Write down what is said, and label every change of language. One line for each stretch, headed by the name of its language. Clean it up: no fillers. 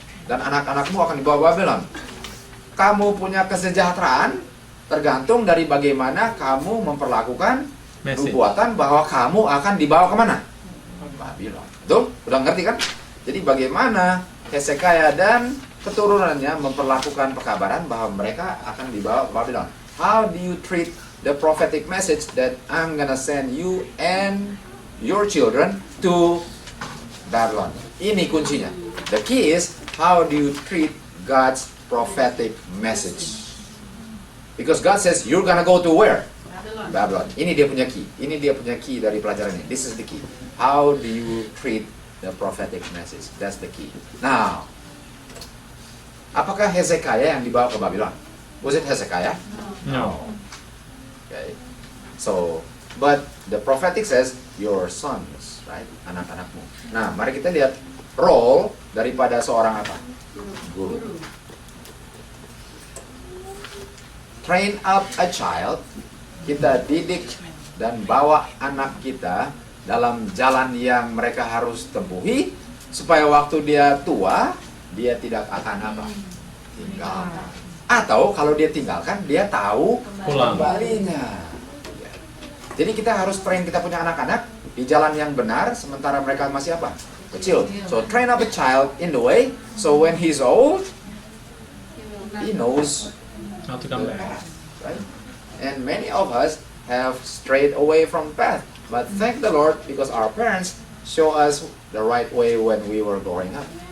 Indonesian: Dan anak-anakmu akan dibawa Babylon. Kamu punya kesejahteraan tergantung dari bagaimana kamu memperlakukan nubuatan bahwa kamu akan dibawa kemana? Babylon. Betul? Udah ngerti kan? Jadi bagaimana Hezekiah dan keturunannya memperlakukan pekabaran bahwa mereka akan dibawa ke Babylon.
English: How do you treat the prophetic message that I'm gonna send you and your children to Babylon?
Indonesian: Ini kuncinya.
English: The key is how do you treat God's prophetic message? Because God says you're gonna go to where?
Indonesian: Babylon. Ini dia punya key. Ini dia punya key dari pelajaran ini. This is the key. How do you treat the prophetic message? That's the key. Now, apakah Hezekiah yang dibawa ke Babylon?
English: Was it Hezekiah? No. Okay. So, but the prophetic says your sons, right?
Indonesian: Anak-anakmu. Nah, mari kita lihat role daripada seorang apa? Guru.
English: Train up a child.
Indonesian: Kita didik dan bawa anak kita dalam jalan yang mereka harus tempuhi supaya waktu dia tua dia tidak akan apa? Tinggalkan. Atau kalau dia tinggalkan dia tahu Pulang. kembalinya. Jadi kita harus train kita punya anak-anak di jalan yang benar sementara mereka masih apa? Kecil.
English: So train up a child in the way so when he's old he knows How to come the back. path, right? And many of us have strayed away from path. But thank the Lord because our parents show us the right way when we were growing up.